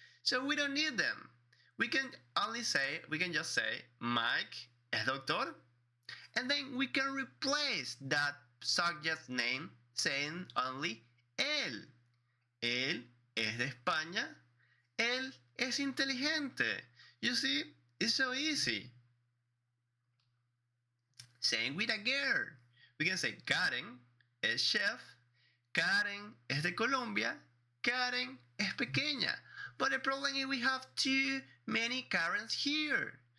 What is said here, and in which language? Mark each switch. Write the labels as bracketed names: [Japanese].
[English] So we don't need them. We can just say Mike [Spanish] es doctor, [English] and then we can replace that subject name saying only él. [Spanish] Él es de España. Él es inteligente. [English] You see, it's so easy. Same with a girl. We can say Karen [Spanish] es chef, Karen es de Colombia, Karen es pequeña. [English] But the problem is we have too many Karens here.